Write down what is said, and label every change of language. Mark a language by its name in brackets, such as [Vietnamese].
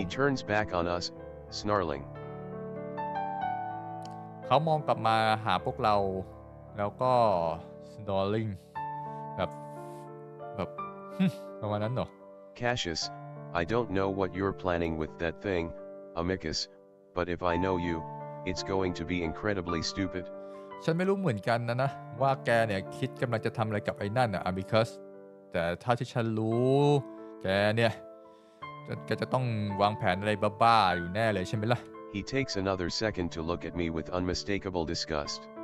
[English] He turns back on us, snarling. [Thai] เขามองกลับมาหาพวกเราแล้วก็ snoring แบบ ประมาณนั้นเหรอ [English] Cassius, I don't know what you're planning with that thing, Amicus, but if I know you, it's going to be incredibly stupid. [Thai] ฉันไม่รู้เหมือนกันนะว่าแกเนี่ยคิดกำลังจะทำอะไรกับไอ้นั่นอะAmicus แต่ถ้าที่ฉันรู้แกเนี่ยแกจะต้องวางแผนอะไรบ้าๆอยู่แน่เลยใช่ไหมล่ะ [English] He takes another second to look at me with unmistakable disgust.